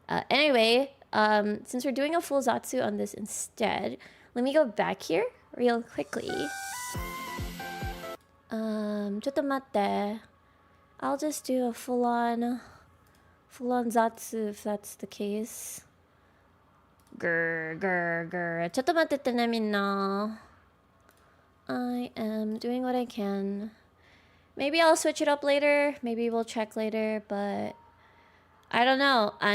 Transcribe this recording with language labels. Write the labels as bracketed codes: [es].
[en] Anyway, since we're doing a full Zatsu on this instead, let me go back here real quickly. [ja] ちょっと待って. [en] I'll just do a full-on Zatsu if that's the case. Grr. [ja] ちょっと待っててね、みんな. [en] I am doing what I can. Maybe I'll switch it up later. Maybe we'll check later, but I don't know.